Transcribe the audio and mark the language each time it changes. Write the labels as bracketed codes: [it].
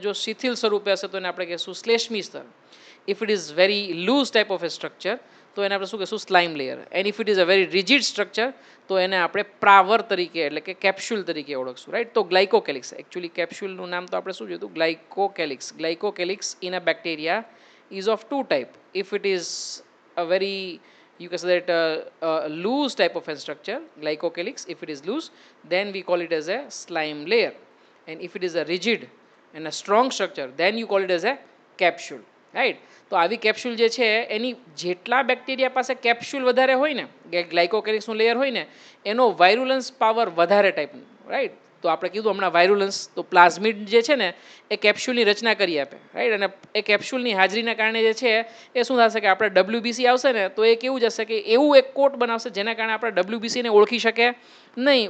[gu] જો શિથિલ સ્વરૂપે હશે તો એને આપણે કહીશું શ્લેષ્મી સ્તર. [en] if it is very loose type of a structure [gu] તો એને આપણે શું કહીશું? સ્લાઇમ layer. [en] and if it is a very rigid structure [gu] તો એને આપણે પ્રાવર તરીકે એટલે કે કેપ્સ્યુલ તરીકે ઓળખશું. રાઈટ. તો ગ્લાયકોકેલિક્સ, એકચ્યુઅલી કેપ્સ્યુલનું નામ તો આપણે શું જોયું હતું? ગ્લાયકોકેલિક્સ. [en] Glycocalyx in a bacteria is of two type. If it is a very, you can say that loose type of a structure, glycocalyx, if it is loose then we call it as a slime layer, and if it is a rigid and a strong structure then you call it as a capsule. Right. [gu] તો આવી capsule જે છે એની જેટલા bacteria પાસે capsule વધારે હોય ને, ગ્લાયકોકેલિક્સનું layer હોય ને, એનો વાયરુલન્સ પાવર વધારે ટાઈપનું. રાઈટ. તો આપણે કીધું હમણાં વાયરુલન્સ, તો પ્લાઝમિડ જે છે ને એ કેપ્સ્યુલની રચના કરી આપે. રાઈટ. અને એ કેપ્સ્યુલની હાજરીના કારણે જે છે એ શું થશે કે આપણે ડબ્લ્યુબીસી આવશે ને તો એ કેવું જશે કે એવું એક કોટ બનાવશે જેના કારણે આપણે ડબ્લ્યુબીસીને ઓળખી શકે નહીં.